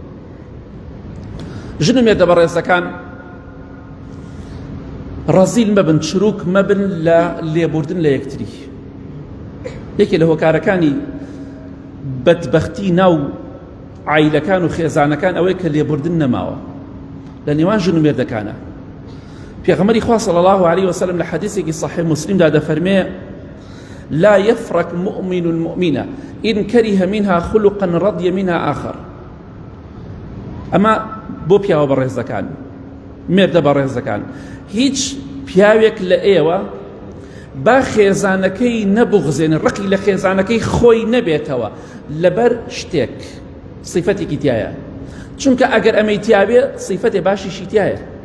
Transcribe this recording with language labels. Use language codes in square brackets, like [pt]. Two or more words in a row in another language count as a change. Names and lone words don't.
[ckb] ژن و مێردە بەڕێزەکان ڕەزیل مەبن چروک مەبن لە لێبوردن لە یەکتری یەکێ لە هۆکارەکانی بەدبەختی ناو عایلەکان و خێزانەکان ئەوەی کە لێبوردن نەماوە لە نێوان ژن و مێردەکانە پێغەمبەری خوا [ar] صلی الله علیه وسلم [ckb] لە حەدیثێکی صحیح مسلمدا دەفەرمێ [ar] لا يفرق مؤمن المؤمنة إن كره منها خلقا رضي منها آخر [ckb] ئەمە بۆ پیاوە بەڕێزەکان مێردە بەڕێزەکان هیچ پیاوێک لە ئێوە با خێزانەکەی نەبوغزێنن ڕقی لە خێزانەکەی خۆی نەبێتەوە لەبەر شتێک صیفەتێکی تایە چونکە ئەگەر ئەمەی تیابێ صیفەتێ باشیشی تایە